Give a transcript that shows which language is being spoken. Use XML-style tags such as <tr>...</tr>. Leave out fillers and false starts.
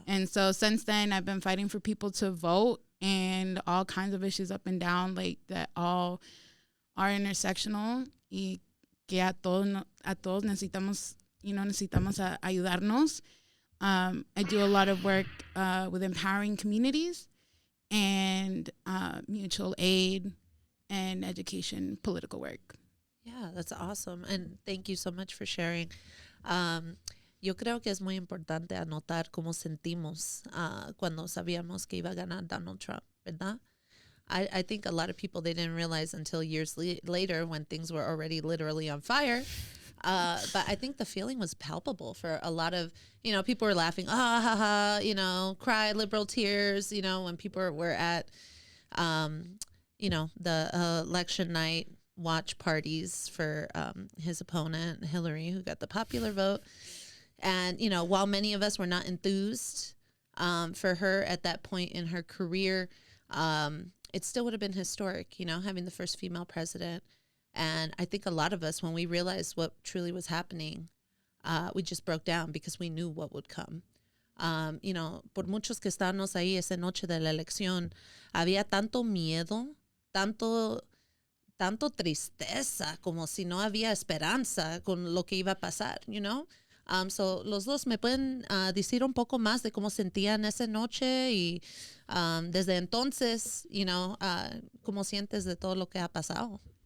<en>And so since then, I've been fighting for people to vote and all kinds of issues up and down, like that all are intersectional</en> <es>y que a todos necesitamos ayudarnos.</es> <en>I do a lot of work with empowering communities and mutual aid and education, political work. Yeah, that's awesome. And thank you so much for sharing.</en> <es>Yo creo que es muy importante anotar cómo sentimos cuando sabíamos que iba a ganar Donald Trump, ¿verdad?</es> <en>I think a lot of people, they didn't realize until years later when things were already literally on fire. But I think the feeling was palpable for a lot of, people were laughing, cry liberal tears, when people were at, the election night watch parties for his opponent, Hillary, who got the popular vote. And, while many of us were not enthused for her at that point in her career, it still would have been historic, having the first female president. And I think a lot of us, when we realized what truly was happening, we just broke down because we knew what would come.</en> <es>Por muchos que estábamos ahí esa noche de la elección, había tanto miedo, tanto tristeza, como si no había esperanza con lo que iba a pasar, So los dos me pueden decir un poco más de cómo sentían esa noche y desde entonces, cómo sientes de todo lo que ha pasado.</es>